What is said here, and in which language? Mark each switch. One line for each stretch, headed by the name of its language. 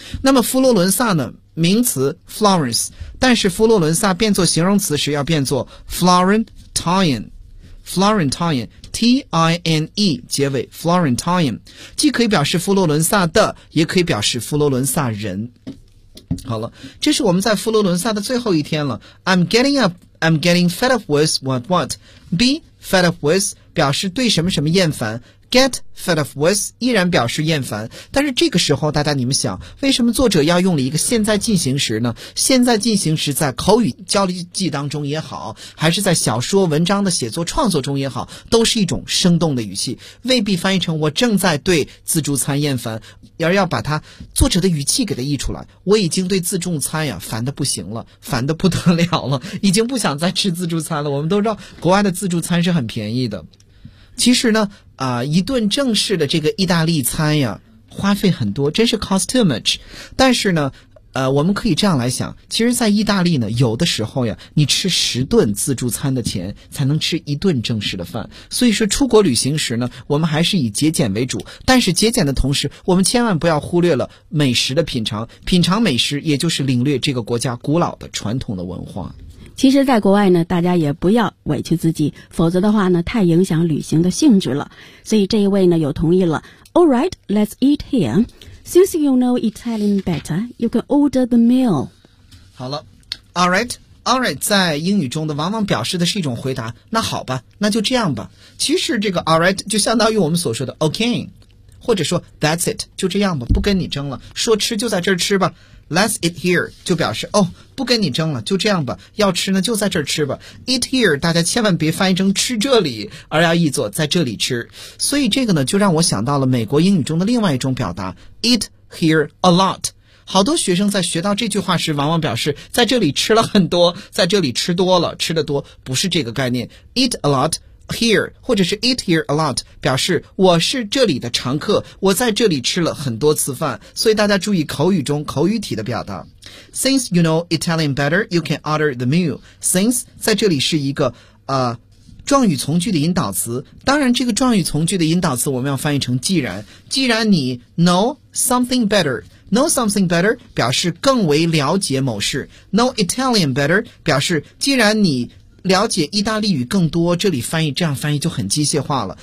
Chinese: 那么佛罗伦萨呢，名词 Florence， 但是佛罗伦萨变作形容词时要变作 Florentine， Florentine T-I-N-E 结尾 Florentine， 既可以表示佛罗伦萨的，也可以表示佛罗伦萨人。好了，这是我们在佛罗伦萨的最后一天了。
English: I'm getting fed up with what be fed up with
Chinese: 表示对什么什么厌烦，
English: get fed up with
Chinese: 依然表示厌烦。但是这个时候大家你们想，为什么作者要用了一个现在进行时呢？现在进行时在口语交流记当中也好，还是在小说文章的写作创作中也好，都是一种生动的语气，未必翻译成我正在对自助餐厌烦，而要把它作者的语气给它译出来。我已经对自助餐呀烦得不行了，烦得不得了了，已经不想再吃自助餐了。我们都知道国外的自助餐是很便宜的，其实呢一顿正式的这个意大利餐呀花费很多，真是
English: cost too much。
Chinese: 但是呢我们可以这样来想，其实在意大利呢，有的时候呀你吃十顿自助餐的钱才能吃一顿正式的饭。所以说出国旅行时呢，我们还是以节俭为主，但是节俭的同时我们千万不要忽略了美食的品尝，品尝美食也就是领略这个国家古老的传统的文化。其实在国外呢，大家也不要委屈自己，否则的话呢太影响旅行的性质了。所以这一位呢有同意了。
English: Alright, let's eat here. Since you know Italian better, you can order the meal.
Chinese: 好了，
English: Alright, Alright
Chinese: 在英语中的往往表示的是一种回答，那好吧，那就这样吧。其实这个 Alright 就相当于我们所说的 OK， 或者说
English: That's it，
Chinese: 就这样吧，不跟你争了，说吃就在这儿吃吧。
English: Let's eat here
Chinese: 就表示哦，不跟你争了，就这样吧，要吃呢就在这儿吃吧。 Eat here 大家千万别翻译成吃这里，而要译作在这里吃。所以这个呢就让我想到了美国英语中的另外一种表达，
English: Eat here a lot。
Chinese: 好多学生在学到这句话时往往表示在这里吃了很多，在这里吃多了，吃得多，不是这个概念。
English: Eat a lot here
Chinese: 或者是
English: eat here a lot
Chinese: 表示我是这里的常客，我在这里吃了很多次饭。所以大家注意口语中口语体的表达。
English: Since you know Italian better, you can order the meal.
Chinese: Since 在这里是一个状语从句的引导词，当然这个状语从句的引导词我们要翻译成既然。既然你
English: know something better，
Chinese: know something better 表示更为了解某事，
English: know Italian better
Chinese: 表示既然你了解意大利语更多，这里翻译这样翻译就很机械化了。